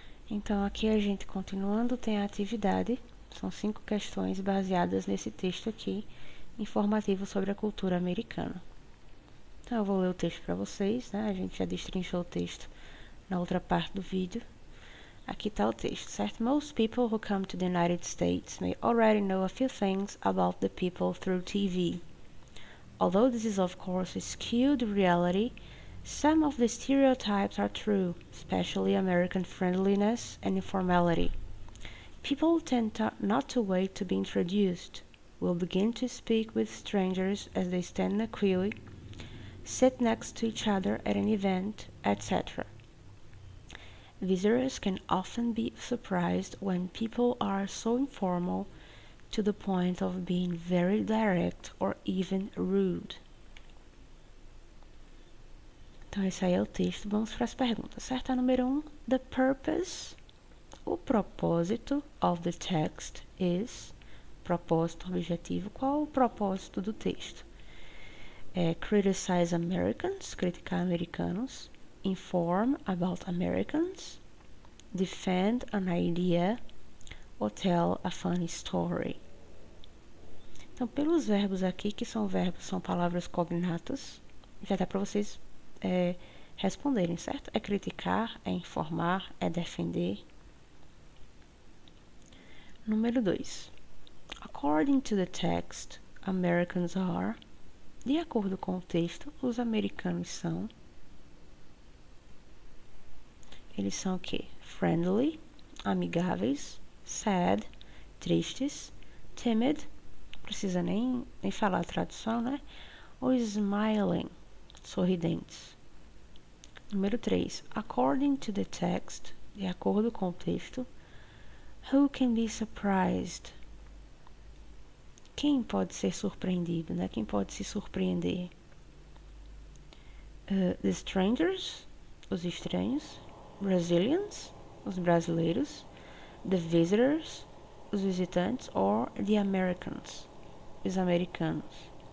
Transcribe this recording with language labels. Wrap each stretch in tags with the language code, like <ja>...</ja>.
<pt>Então, aqui a gente, continuando, tem a atividade. São 5 questões baseadas nesse texto aqui, informativo sobre a cultura americana. Então, eu vou ler o texto para vocês, A gente já destrinchou o texto na outra parte do vídeo. Aqui está o texto, certo?</pt> <en>Most people who come to the United States may already know a few things about the people through TV. Although this is of course a skewed reality, some of the stereotypes are true, especially American friendliness and informality. People tend not to wait to be introduced, will begin to speak with strangers as they stand in a queue, sit next to each other at an event, etc. Visitors can often be surprised when people are so informal to the point of being very direct or even rude.</en> <pt>Então, esse aí é o texto. Vamos para as perguntas, certo? A número 1,</pt> <en>the purpose,</en> <pt>o propósito</pt> <en>of the text is,</en> <pt>propósito, objetivo. Qual o propósito do texto?</pt> <en>Criticize Americans,</en> <pt>criticar americanos.</pt> <en>Inform about Americans. Defend an idea. Or tell a funny story.</en> <pt>Então, pelos verbos aqui, que são verbos, são palavras cognatas, já dá para vocês responderem, certo? É criticar, é informar, é defender. Número 2.</pt> <en>According to the text, Americans are.</en> <pt>De acordo com o texto, os americanos são. Eles são o quê? Friendly, amigáveis, sad, tristes, timid, não precisa nem falar a tradução, né? Ou smiling, sorridentes. Número 3.</pt> <en>According to the text,</en> <pt>de acordo com o texto,</pt> <en>who can be surprised?</en> <pt>Quem pode ser surpreendido, né? Quem pode se surpreender?</pt> <en>The strangers,</en> <pt>os estranhos. Brazilians, os brasileiros.</pt> <en>The visitors,</en> <pt>os visitantes.</pt> <en>Or the Americans,</en> <pt>os americanos.</pt>